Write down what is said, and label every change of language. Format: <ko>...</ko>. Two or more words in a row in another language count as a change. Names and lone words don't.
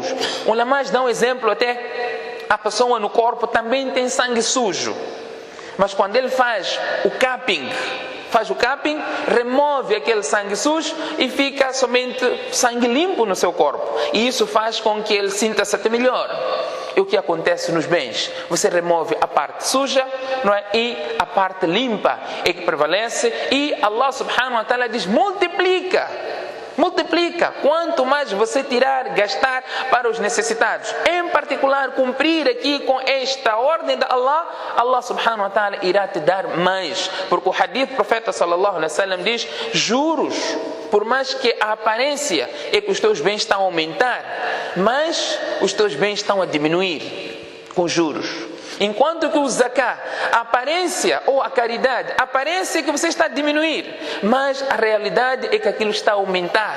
<pt>O Lamás dá um exemplo até. A pessoa no corpo também tem sangue sujo, mas quando ele faz o cupping, remove aquele sangue sujo e fica somente sangue limpo no seu corpo, e isso faz com que ele sinta-se até melhor. é o que acontece nos bens. Você remove a parte suja, não é? E a parte limpa é que prevalece. E Allah</pt> <ar>سبحانه وتعالى</ar> <pt>diz: multiplica. Multiplica. Quanto mais você tirar, gastar para os necessitados, em particular cumprir aqui com esta ordem de Allah, Allah</pt> <ar>سبحانه وتعالى</ar> <pt>irá te dar mais. Porque o hadith do profeta</pt> <ar>صلى الله عليه وسلم</ar> <pt>diz: juros, por mais que a aparência é que os teus bens estão a aumentar, mas os teus bens estão a diminuir com juros. Enquanto que o zakah, a aparência ou a caridade, a aparência é que você está a diminuir, mas a realidade é que aquilo está a aumentar.</pt>